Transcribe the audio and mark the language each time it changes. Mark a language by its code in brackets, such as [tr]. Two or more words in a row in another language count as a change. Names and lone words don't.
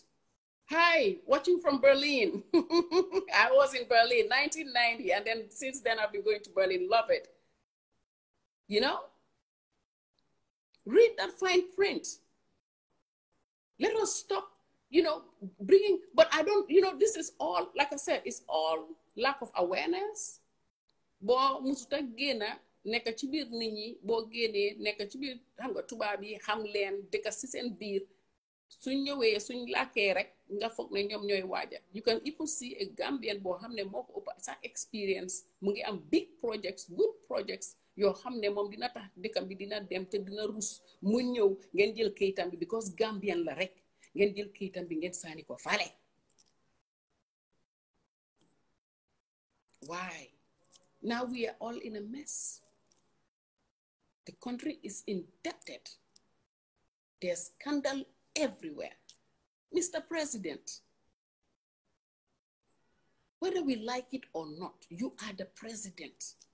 [en] Hi, watching from Berlin. I was in Berlin, 1990, and then since then I've been going to Berlin. Love it. You know? Read that fine print. Let us stop, you know, bringing, but I don't, you know, this is all, like I said, it's all lack of awareness. [wo] Bo musuta gena neka ci biir nit ñi bo génnee neka ci biir xam nga tubaab yi xam leen dëkk ci seen biir suñ ñëwee suñ làkkee rek nga foog ne ñoom ñooy waaja. [en] You can even see a Gambian [wo] boo xam ne moo ko ëpp sa experience mu ngi am [en] big projects, good projects [wo] yoo xam ne moom dina tax dëkkam bi dina dem te dina rus mu ñëw ngeen jël kayitam bi because Gambian la rek ngeen jël kayitam bi ngeen saani ko fale. [en] Why? Now we are all in a mess. The country is indebted. There's scandal everywhere. Mr. President, whether we like it or not, you are the president.